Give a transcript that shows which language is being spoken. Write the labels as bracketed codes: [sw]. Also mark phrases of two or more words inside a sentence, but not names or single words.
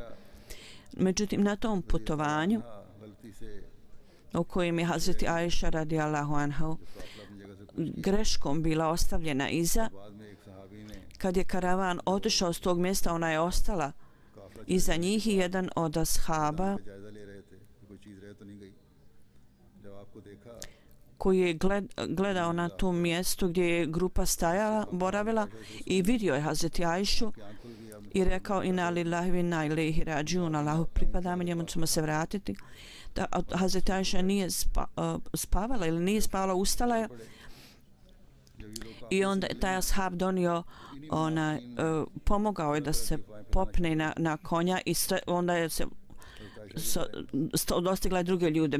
[bs] Međutim, na tom putovanju u kojem je Hazreti Aisha [ar] رضي الله عنها [bs] greškom bila ostavljena iza, kad je karavan otišao s tog mjesta, ona je ostala iza njih i jedan od ashaba koji je gledao na tom mjestu gdje je grupa stajala, boravila i vidio je Hazreti Aishu i rekao [ar] إنا لله وإنا إليه راجعون, [bs] Allahu pripadamo, njemu ćemo se vratiti. Hazreti Aisha nije spavala ili nije spavala, ustala je i onda je taj ashab donio pomogao je da se popne na konja i onda je se dostigla druge ljude.